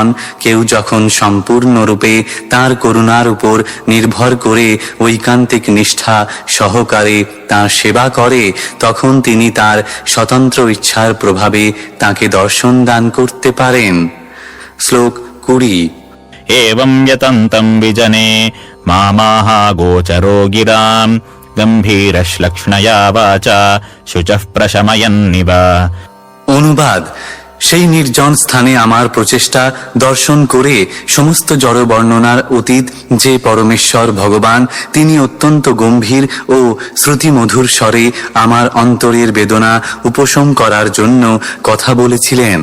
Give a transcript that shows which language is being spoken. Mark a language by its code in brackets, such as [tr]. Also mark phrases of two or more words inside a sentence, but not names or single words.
[bn] কেউ যখন সম্পূর্ণরূপে তাঁর করুণার উপর নির্ভর করে ঐকান্তিক নিষ্ঠা সহকারে তাঁর সেবা করে, তখন তিনি তার স্বতন্ত্র ইচ্ছার প্রভাবে তাকে দর্শন দান করতে পারেন। শ্লোক 20। [sa] एवं यतन्तं विजने मामाह गोचरो गिराम् गम्भीरश्लक्ष्णया वाचा शुचः प्रशमयन्निव। [bn] অনুবাদ: সেই নির্জন স্থানে আমার প্রচেষ্টা দর্শন করে সমস্ত জড় বর্ণনার অতীত যে পরমেশ্বর ভগবান, তিনি অত্যন্ত গম্ভীর ও শ্রুতিমধুর স্বরে আমার অন্তরের বেদনা উপশম করার জন্য কথা বলেছিলেন।